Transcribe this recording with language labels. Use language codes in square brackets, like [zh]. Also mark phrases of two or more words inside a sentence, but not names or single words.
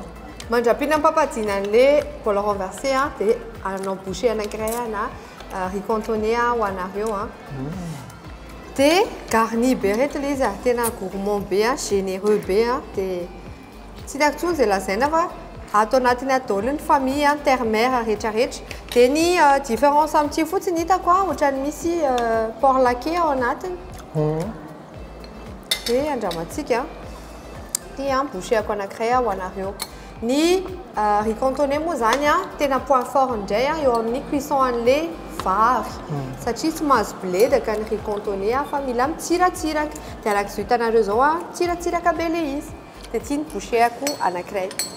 [mg] Mandrapiana papadina an'ilay [fr] bol renversé [mg] dia anao bouché anankiray na [fr] riz cantonné [mg] ho anareo dia garni be rehetra ilay izy tena gourmand be généreux be dia tsy tiako intsony izay lazaina fa ato anatiny adaolon'ny [fr] famille terre-mère [mg] rehetrarehetra dia ny différence amin'ity fotsiny hitako ohatrany misy [fr] porc laqué [mg] ao anatiny dia andramantsika dia bouchéako anankiray ho anareo. Ny [fr] riz cantonné [mg] moa zany tena [fr] point fort [mg] indray eo amin'ny cuisson an'ilay vary satria tsy mahazo biledaka ny [fr] riz cantonné [mg] fa mila mitsiratsiraka dia arak'izao hitanareo zao tsiratsiraka be ilay izy dia ity ny bouchéako anankiray.